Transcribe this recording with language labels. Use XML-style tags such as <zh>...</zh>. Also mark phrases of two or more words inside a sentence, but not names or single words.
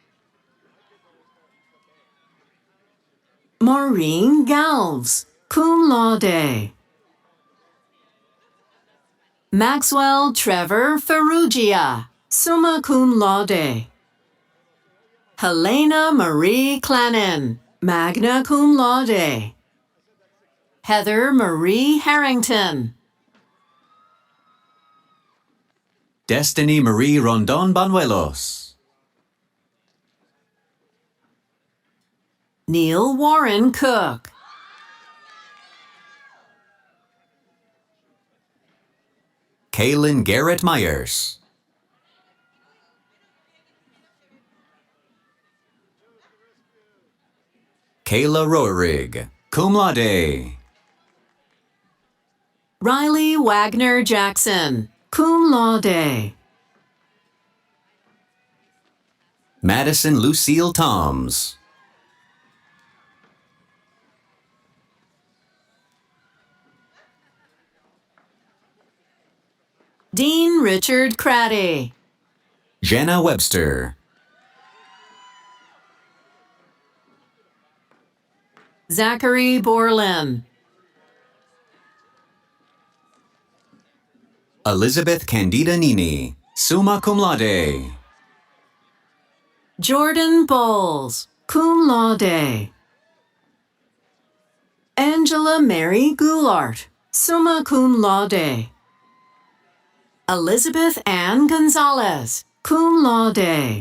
<en>Maureen Galves,</en> <la>cum laude.</la> <en>Maxwell Trevor Ferrugia,</en> <la>summa cum laude.</la> <en>Helena Marie Clannon,</en> <la>magna cum laude.</la> <en>Heather Marie Harrington. Destiny Marie Rondon Banuelos. Neil Warren Cook. Kaylin Garrett Myers. Kayla Roerig,</en> <la>cum laude.</la> <en>Riley Wagner Jackson,</en> <la>cum laude.</la> <en>Madison Lucille Toms. Dean Richard Craddy. Jenna Webster. Zachary Borland. Elizabeth Candida Nini,</en> <la>summa cum laude.</la> <en>Jordan Bowles,</en> <la>cum laude.</la> <en>Angela Mary Goulart,</en> <la>summa cum laude.</la> <en>Elizabeth Ann Gonzalez,</en> <la>cum laude.</la>